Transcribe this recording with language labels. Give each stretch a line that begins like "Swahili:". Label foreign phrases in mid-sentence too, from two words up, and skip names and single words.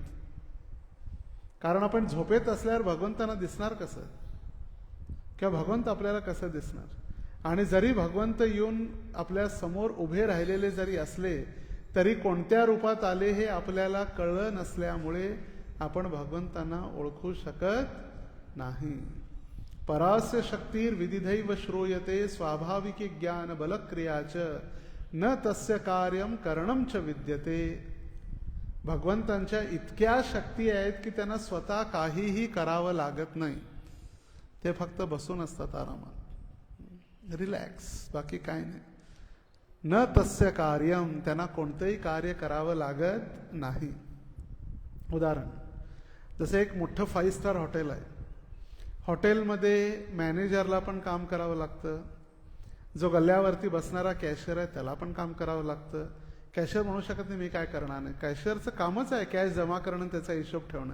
Marathi: कारण आपण झोपेत असल्यावर भगवंतांना दिसणार कसं, किंवा भगवंत आपल्याला कसं दिसणार? आणि जरी भगवंत येऊन आपल्या समोर उभे राहिलेले जरी असले तरी कोणत्या रूपात आले हे आपल्याला कळलं नसल्यामुळे आपण भगवंतांना ओळखू शकत नाही.
Sanskrit: परास्य शक्तीर विदिधैव श्रूयते स्वाभाविक ज्ञान बलक्रियाच न तस्य कार्यम करणम च विद्यते.
Marathi: भगवंतांच्या इतक्या शक्ती आहेत की त्यांना स्वतः काहीही करावं लागत नाही. ते फक्त बसून असतात आरामात, रिलॅक्स, बाकी काय नाही.
Sanskrit: न तस्य कार्यम,
Marathi: त्यांना कोणतंही कार्य करावं लागत नाही. उदाहरण, जसं एक मोठं 5 स्टार हॉटेल आहे. हॉटेलमध्ये मॅनेजरला पण काम करावं लागतं, जो गल्ल्यावरती बसणारा कॅशियर आहे त्याला पण काम करावं लागतं. कॅशियर म्हणू शकत नाही मी काय करणार नाही, कॅशियरचं कामच आहे कॅश जमा करणं, त्याचा हिशोब ठेवणं.